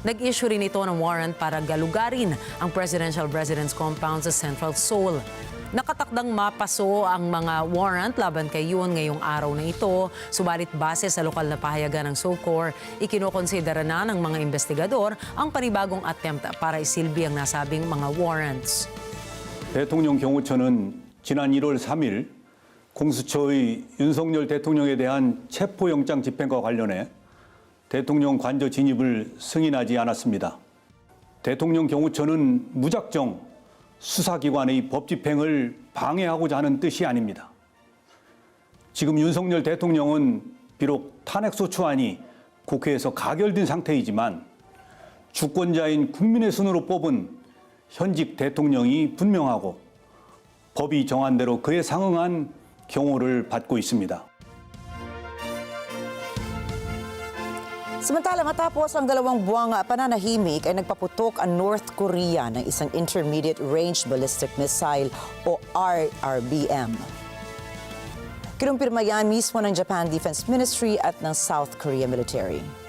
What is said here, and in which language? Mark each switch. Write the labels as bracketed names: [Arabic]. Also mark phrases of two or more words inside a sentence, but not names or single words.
[Filipino] Nag-issue rin ito ng warrant para galugarin ang [English] presidential residence compound [Filipino] sa Central Seoul. Nakatakdang mapaso ang mga warrant laban kay Yoon ngayong araw na ito, subalit base sa lokal na pahayagan ng SOCOR, ikinokonsidera na ng mga investigador ang panibagong attempt para isilbi ang nasabing mga warrants. [Korean] 대통령 경호처는 지난 1월 3일 공수처의 윤석열 대통령에 대한 체포영장 집행과 관련해 대통령 관저 진입을 승인하지 않았습니다. 대통령 경호처는 무작정 수사기관의 법 집행을 방해하고자 하는 뜻이 아닙니다. 지금 윤석열 대통령은 비록 탄핵소추안이 국회에서 가결된 상태이지만 주권자인 국민의 손으로 뽑은 현직 대통령이 분명하고 법이 정한 대로 그에 상응한 경호를 받고 있습니다. [Filipino] Samantala matapos ang 2 buwang pananahimik ay nagpaputok ang North Korea ng isang [English] intermediate range ballistic missile [Filipino] o RRBM. Kinumpirma yan mismo ng Japan Defense Ministry at ng South Korea Military.